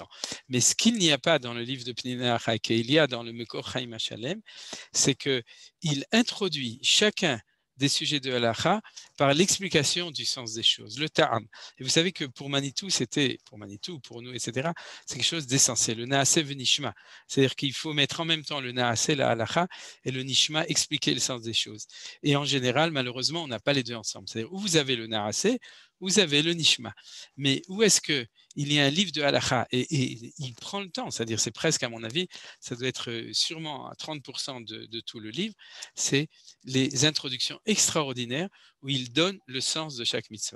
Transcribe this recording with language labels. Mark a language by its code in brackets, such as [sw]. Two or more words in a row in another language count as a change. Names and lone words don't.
[fr] Mais ce qu'il n'y a pas dans le livre de Pniné Halacha et qu'il y a dans le Mekor Chaim HaShalem, c'est qu'il introduit chacun des sujets de Halacha par l'explication du sens des choses, le ta'am. Et vous savez que pour Manitou, pour nous, etc., c'est quelque chose d'essentiel, le [he] נעשה ונשמע. [fr] C'est-à-dire qu'il faut mettre en même temps le na'aseh, la Halacha, et le nishma, expliquer le sens des choses. Et en général, malheureusement, on n'a pas les deux ensemble. C'est-à-dire où vous avez le na'aseh, vous avez le nishma. Mais où est-ce qu'il y a un livre de Halacha et il prend le temps, c'est-à-dire c'est presque, à mon avis, ça doit être sûrement à 30% de tout le livre, c'est les introductions extraordinaires où il donne le sens de chaque mitzvah.